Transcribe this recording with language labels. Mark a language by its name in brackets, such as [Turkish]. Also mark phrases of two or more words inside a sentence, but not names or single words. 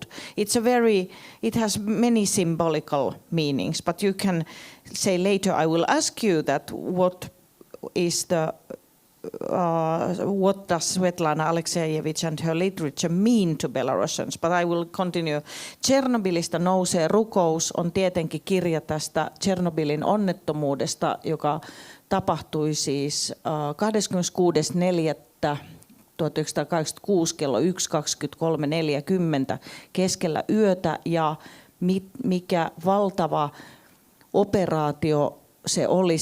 [English] It has many symbolical meanings, but you can say later, I will ask you that what does Svetlana Aleksijevitš and her literature mean to Belarusians, but I will continue. [Finnish] Tšernobylistä nousee rukous on tietenkin kirja tästä Tšernobylin onnettomuudesta, joka tapahtui siis 26.4.1986 kello 1.23.40 keskellä yötä, ja mikä valtava operaatio se oli.